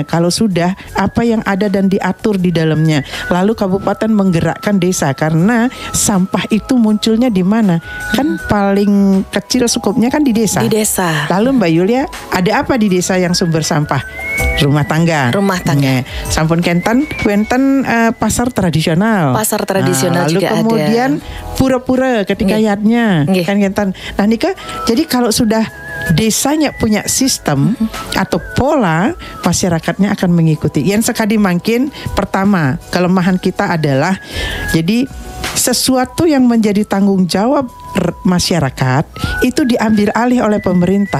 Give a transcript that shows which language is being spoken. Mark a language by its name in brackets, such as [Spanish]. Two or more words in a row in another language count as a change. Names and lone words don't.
[Indonesian] Kalau sudah, apa yang ada dan diatur di dalamnya? Lalu kabupaten menggerakkan desa, karena sampah itu munculnya di mana? Kan paling kecil skupnya kan di desa. Di desa. Lalu Mbak Yulia, ada apa di desa yang sumber sampah? Rumah tangga. [Balinese] Sampun Kentan, wenten [Indonesian] pasar tradisional. Lalu juga kemudian pura-pura ketika yatnya kan Kentan. [Balinese] Nah Nika, [Indonesian] jadi kalau sudah desanya punya sistem atau pola, masyarakatnya akan mengikuti. Yang sekali mungkin pertama, kelemahan kita adalah jadi sesuatu yang menjadi tanggung jawab masyarakat itu diambil alih oleh pemerintah.